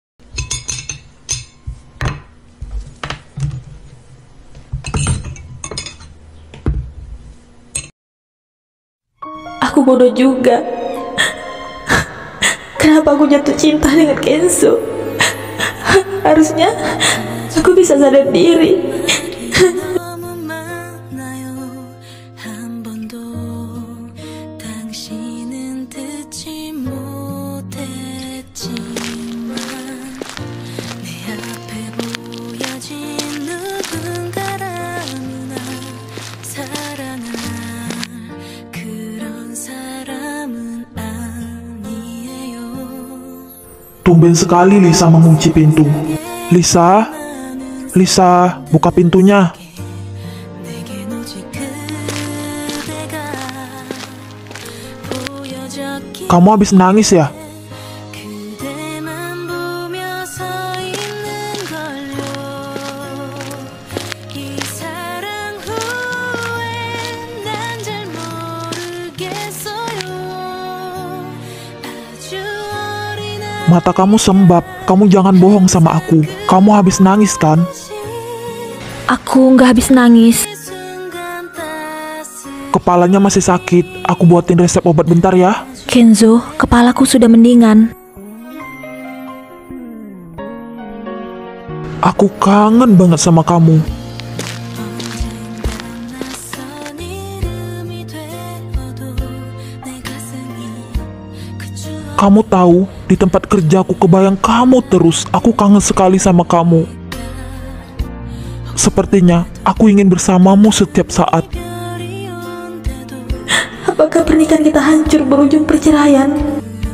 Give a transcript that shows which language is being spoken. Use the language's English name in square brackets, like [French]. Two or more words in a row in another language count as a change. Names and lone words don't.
[Indonesian] Aku bodoh juga. Kenapa aku jatuh cinta dengan Kenzo? Harusnya aku bisa sadar diri. [Korean] 너무 많아요. 한 번도 당신은 듣지 못했지만 내 앞에 보여진 누군가라면 사랑할 그런 사람은 아니에요. [Indonesian] Tumben sekali Lisa mengunci pintu. Lisa, Lisa, buka pintunya. [Korean] 내겐 오직 그대가 보여졌기에 [Indonesian] Kamu habis nangis ya? [Korean] 그대만 보며 서 있는 걸요. 이 사랑 후에 난 잘 모르겠어요. 아주 어린 [Indonesian] Mata kamu sembab. Kamu jangan bohong sama aku. Kamu habis nangis kan? Aku nggak habis nangis. [Korean] 순간 따스 [Indonesian] Kepalanya masih sakit. Aku buatin resep obat bentar ya. Kenzo, kepalaku sudah mendingan. Aku kangen banget sama kamu. [Korean] 낯선 이름이 되어도 내 가슴이 그 추억 [Indonesian] Kamu tahu, di tempat kerja aku kebayang kamu terus. Aku kangen sekali sama kamu. Sepertinya aku ingin bersamamu setiap saat. [Korean] 별이 온데도 [Indonesian] Apakah pernikahan kita hancur berujung perceraian?